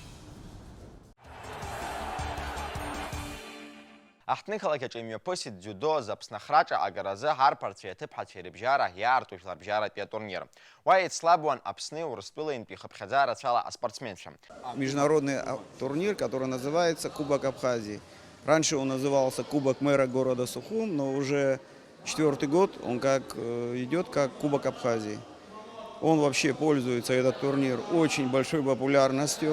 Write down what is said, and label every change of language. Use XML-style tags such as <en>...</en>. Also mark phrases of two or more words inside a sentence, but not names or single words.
<ab>Аҳҭнықалақь имҩаԥысит дзюдо зыԥсныхраҿы агаразы ҳарԥарцәа иаҭыԥҳацәа рыбжьара иаарту жәларбжьаратәи атурнир. Уа еицлабуан Аԥсни Урыстәылантәи хыԥхьаӡа рацәала аспортсменцәа.</ab> <ru>Международный турнир, который называется Кубок Абхазии. Раньше он назывался Кубок мэра города Сухум, но уже 4-й год он идет как Кубок Абхазии. Он вообще пользуется, этот турнир, очень большой популярностью.</ru>